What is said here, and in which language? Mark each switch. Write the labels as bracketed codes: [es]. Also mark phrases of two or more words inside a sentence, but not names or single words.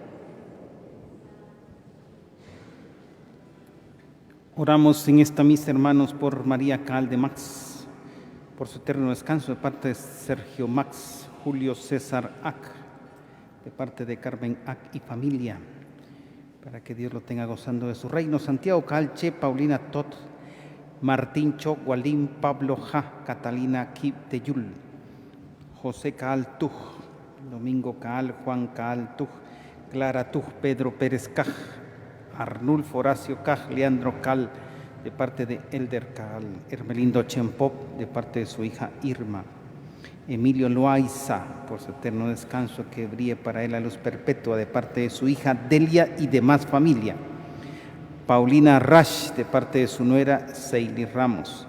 [es] Oramos en esta misa, hermanos, por María Caal de Max, por su eterno descanso, de parte de Sergio Max, Julio César Ac, de parte de Carmen Ac y familia, para que Dios lo tenga gozando de su reino. Santiago Caal Che, Paulina Tot, Martín Cho, Gualín, Pablo Ja, Catalina Kip de Yul, José Caal Tuj, Domingo Caal, Juan Caal Tuj, Clara Tuj, Pedro Pérez Caj, Arnulfo Horacio Caj, Leandro Cal, de parte de Elder Cal, Hermelindo Chempop, de parte de su hija Irma, Emilio Loaiza, por su eterno descanso, que brille para él la luz perpetua, de parte de su hija Delia y demás familia. Paulina Rash, de parte de su nuera Seili Ramos.